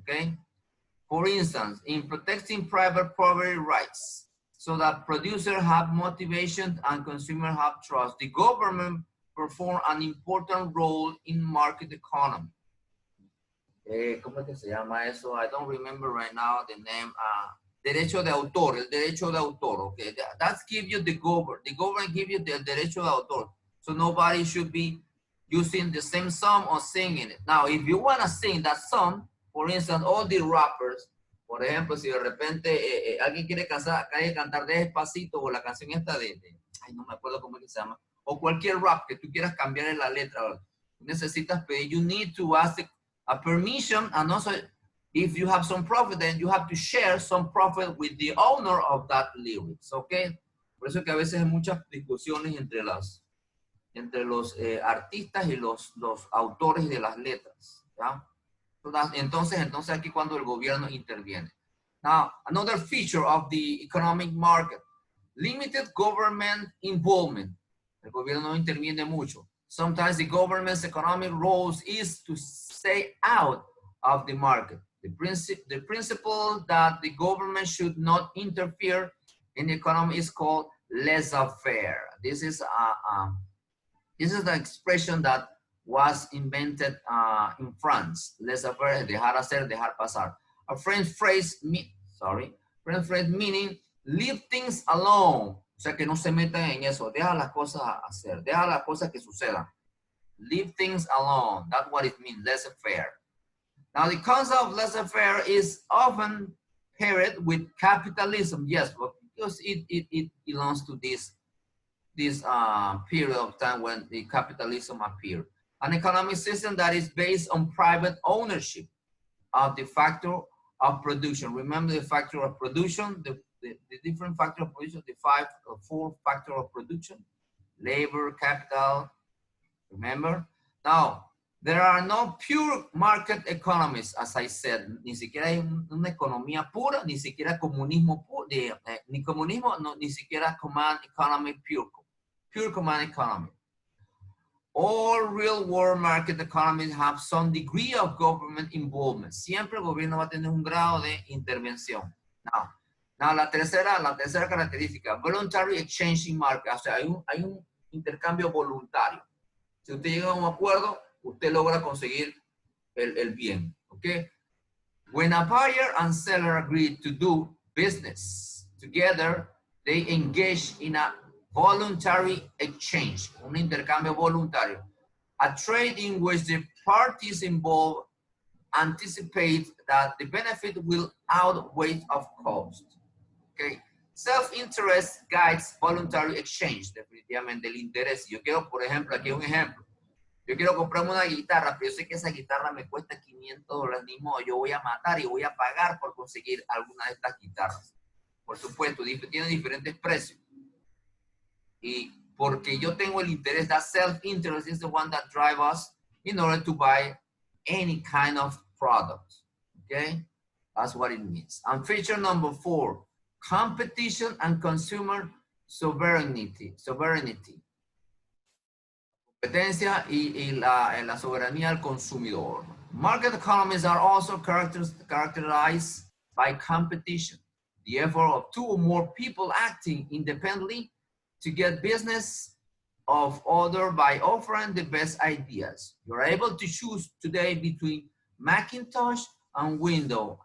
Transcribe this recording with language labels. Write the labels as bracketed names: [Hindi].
[English] Okay, for instance, in protecting private property rights, so that producers have motivation and consumers have trust, the government perform an important role in market economy. [Spanish] ¿Cómo es que se llama eso? [English] I don't remember right now the name. [Spanish] Derecho de autor, el derecho de autor. [English] Okay, that's give you the government. The government give you the [Spanish] derecho de autor. [English] So nobody should be using the same song or singing it. Now, if you want to sing that song, for instance, all the rappers, [Spanish] por ejemplo, si de repente alguien quiere cantar Despacito o la canción esta ay, no me acuerdo cómo es que se llama, o cualquier rap que tú quieras cambiar en la letra, necesitas pedir, [English] you need to ask a permission, and also if you have some profit, then you have to share some profit with the owner of that lyrics, okay? [Spanish] Por eso que a veces hay muchas discusiones entre los artistas y los autores de las letras, ¿ya? Entonces aquí cuando el gobierno interviene. [English] Now, another feature of the economic market, limited government involvement. [Spanish] El gobierno no interviene mucho. [English] Sometimes the government's economic roles is to stay out of the market. The principle that the government should not interfere in the economy is called laissez-faire. This is the expression that was invented in France. [Spanish] Laissez-faire, dejar hacer, dejar pasar. [English] A French phrase, meaning leave things alone. [Spanish] O sea, que no se metan en eso. Deja las cosas hacer. Deja las cosas que sucedan. [English] Leave things alone. That's what it means, laissez-faire. Now, the concept of laissez-faire is often paired with capitalism. Yes, but because it belongs to this period of time when the capitalism appeared. An economic system that is based on private ownership of the factor of production. Remember the factor of production, the different factor of production, the four factor of production, labor, capital, remember? Now, there are no pure market economies, as I said. [Spanish] Ni siquiera hay una economía pura, ni siquiera comunismo puro, ni comunismo, no, ni siquiera [English] command economy pure command economy. All real world market economies have some degree of government involvement. [Spanish] Siempre el gobierno va a tener un grado de intervención. Now la tercera característica, [English] voluntary exchanging market. [Spanish] O sea, hay un intercambio voluntario. Si usted llega a un acuerdo, usted logra conseguir el bien, ¿ok? [English] When a buyer and seller agree to do business together, they engage in a voluntary exchange, [Spanish] un intercambio voluntario, [English] a trade in which the parties involved anticipate that the benefit will outweigh of cost, okay? Self-interest guides voluntary exchange, [Spanish] definitivamente el interés. Yo quiero, por ejemplo, aquí un ejemplo. Yo quiero comprarme una guitarra, pero yo sé que esa guitarra me cuesta $500, ni modo. Yo voy a matar y voy a pagar por conseguir alguna de estas guitarras. Por supuesto, tiene diferentes precios. Y porque yo tengo el interés, [English] that self-interest is the one that drives us in order to buy any kind of product. Okay? That's what it means. And feature number 4, competition and consumer sovereignty. [Spanish] Competencia y la soberanía del consumidor. [English] Market economies are also characterized by competition, the effort of 2 or more people acting independently to get business of other by offering the best ideas. You're able to choose today between Macintosh and Windows.